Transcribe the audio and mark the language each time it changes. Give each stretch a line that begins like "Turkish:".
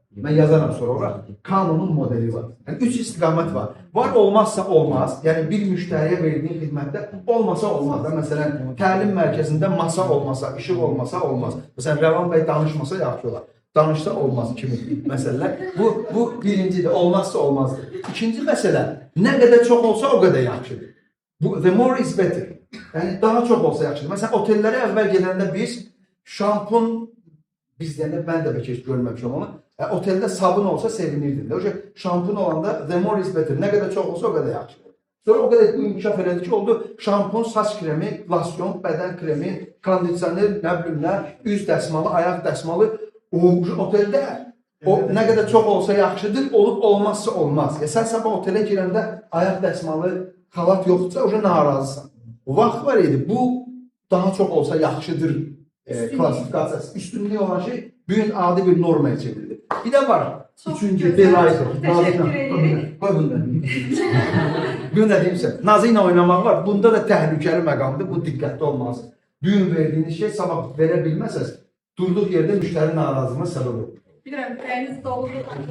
Azerbaijani: Mən yazaram sonra ora. Canon'un modeli var. Yəni 3 istiqamət var. Var olmazsa olmaz. Yəni bir müştəriyə verdiyin xidmətdə olmasa olmaz. Məsələn, təlim mərkəzində masa olmasa, işıq olmasa olmaz. Məsələn, Rəvan bəy danışmasa yaxşı olar. Danışsa olmaz kimi məsələlər. Bu birincidir, olmazsa olmazdır. İkinci məsələ, nə qədər çox olsa o qədər yaxşıdır.
English: The more is better.
Azerbaijani: Yəni daha çox olsa yaxşıdır. Məsələn, otellərə əvvəl gedəndə biz şampun, bizdə mən də bəlkə heç görməmişəm onu. Oteldə sabun olsa sevinirdim. O şampun olanda
English: the more is better.
Azerbaijani: Nə qədər çox olsa o qədər yaxşıdır. Sonra o qədər inkişaf elədi ki, oldu şampun, saç kremi, lasyon, bədən kremi, kondisioner, nə bilim nə, üz dəsmalı, ayaq dəsmalı. Oteldə o nə qədər çox olsa yaxşıdır, olub olmazsa olmaz. Sən sabah otelə girəndə ayaq dəsmalı, xalat yoxdursa, o narazısan. Vaxt var idi, bu daha çox olsa yaxşıdır klasifikasiyası. Üstünlüyü olan şey bugün adi bir normaya çevrildi. Bir də var, üçüncü, Belaydır. Təşəkkür ederim. Qoy bundan. Bugün də deyimsə, nazı ilə oynamaq var, bunda da təhlükəli məqamdır, bu diqqətli olmaz. Bugün verdiyiniz şey sabah verə bilməsəz, durduğu yerdə müştəri narazılığına səbəb olur. Bilirəm, ürəyiniz doludur.